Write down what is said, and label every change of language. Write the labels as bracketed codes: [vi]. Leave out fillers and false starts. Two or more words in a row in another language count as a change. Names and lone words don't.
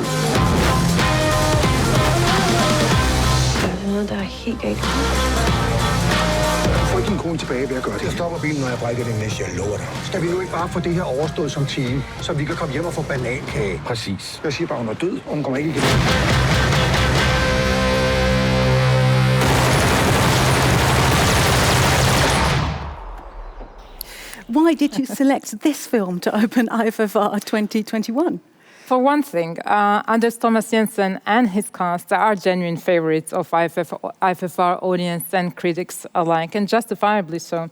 [da] Der er noget, der er helt galt. Få din kone tilbage ved at gøre det. Jeg stopper bilen, når jeg brækker din næste, jeg lover dig. Skal vi nu ikke bare få det her overstået som team, så vi kan komme hjem og få banankage? Præcis. Jeg siger bare, hun er død, og hun kommer ikke igen. [en] Why did you select this film to open IFFR 2021? For one thing, Anders Thomas Jensen and his cast are genuine favorites of IFFR audience and critics alike, and justifiably so.